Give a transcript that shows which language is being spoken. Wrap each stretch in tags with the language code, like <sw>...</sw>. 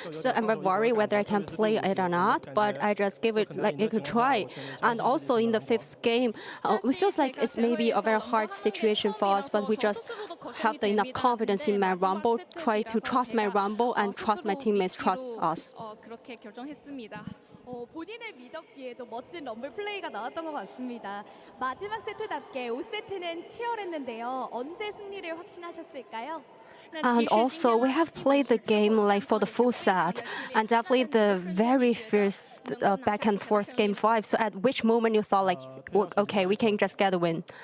<en>So I'm a bit worried whether I can play it or not. But I just gave it like a try. And also in the 5th game, it feels like it's maybe a very hard situation for us, but we just have enough confidence in my Rumble, try to trust my Rumble and trust my teammates trust us.</en> <ko>그렇게 결정했습니다. 본인을 믿었기에도 멋진 럼블 플레이가 나왔던 것 같습니다. 마지막 세트답게 5세트는 치열했는데요. 언제 승리를 확신하셨을까요?</ko> <en>And also, we have played the game like for the full set, and definitely the very fierce back and forth game 5. So at which moment you thought like, okay, we can just get a win?</en>